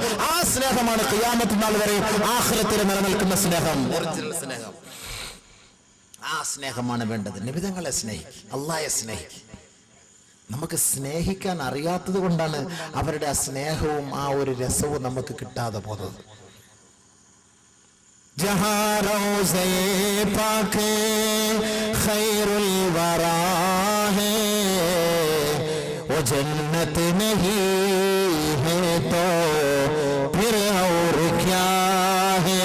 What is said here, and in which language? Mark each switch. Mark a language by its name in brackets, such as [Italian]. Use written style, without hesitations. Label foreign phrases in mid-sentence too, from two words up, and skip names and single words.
[Malayalam] ആ സ്നേഹമാണ് ഖിയാമത്ത് നാൾ വരെ ആഖിറത്തിൽ നിലനിൽക്കുന്ന സ്നേഹം. ഒറിജിനൽ സ്നേഹം. ആ സ്നേഹമാണ് വേണ്ടത്. നബിതങ്ങളെ സ്നേഹിക്കും, അല്ലാഹയെ സ്നേഹിക്കും. നമുക്ക് സ്നേഹിക്കാൻ അറിയാത്തത് കൊണ്ടാണ് അവരുടെ ആ സ്നേഹവും ആ ഒരു രസവും നമുക്ക് കിട്ടാതെ പോകുന്നത്. [Urdu] जहाँ रोज़े पाक खैरुल वरा है वो जन्नत नहीं है तो फिर और क्या है?